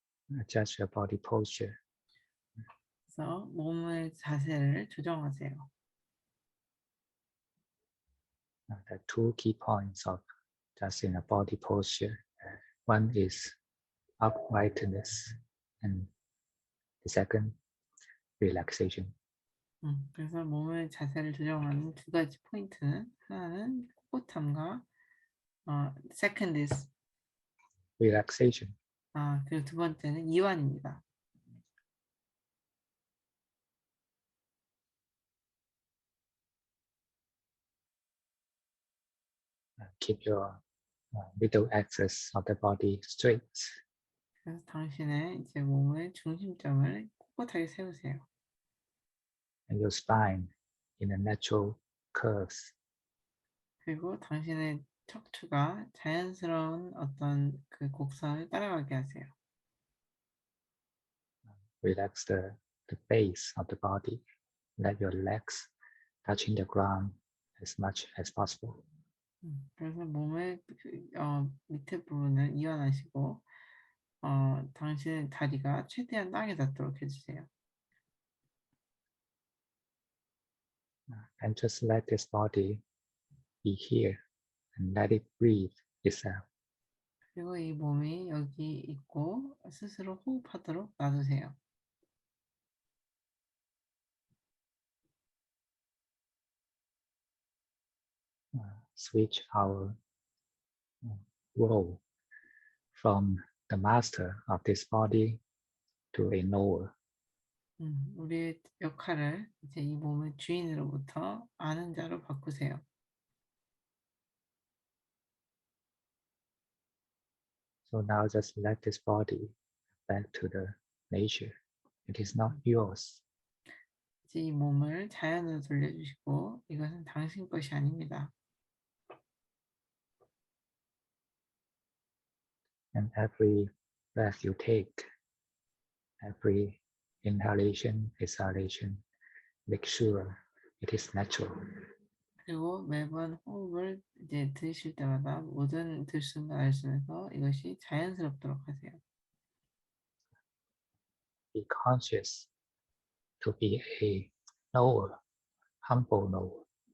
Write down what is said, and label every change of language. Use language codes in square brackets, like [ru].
[en] Adjust your body posture. [ko] 그래서 몸의 자세를 조정하세요. [en] There are two key points of adjusting a body posture. One is uprightness, and the second, relaxation. [ko] 그래서 몸의 자세를 조정하는 두 가지 포인트는 하나는 꼿꼿함과 [en] second is Relaxation. [ko] 그리고 두 번째는 이완입니다. [en] Keep your middle axis of the body straight. [ko] 그래서 당신의 이제 몸의 중심점을 꼿꼿하게 세우세요. [en] And your spine in a natural curves. [ko] 그리고 당신의 척추가 자연스러운 어떤 그 곡선을 따라가게 하세요. [en] Relax the base of the body. Let your legs touching the ground as much as possible. [ko] 그래서 몸의 밑에 부분을 이완하시고 당신의 다리가 최대한 땅에 닿도록 해주세요. [en] And just let this body be here and let it breathe itself. [ko] 그리고 이 몸이 여기 있고 스스로 호흡하도록 놔두세요. [en] Switch our role from the master of this body to a knower. [ko] 우리의 역할을 이제 이 몸의 주인으로부터 아는 자로 바꾸세요. [en] So now just let this body back to the nature. It is not yours. [ko] 이제 이 몸을 자연으로 돌려주시고 이것은 당신 것이 아닙니다. [en] And every breath you take, every inhalation, exhalation, make sure it is natural. [ko] 그리고 매번 호흡을 이제 들이쉴 때마다 모든 들숨과 날숨에서 이것이 자연스럽도록 하세요. [en] Be conscious to be a knower, humble knower.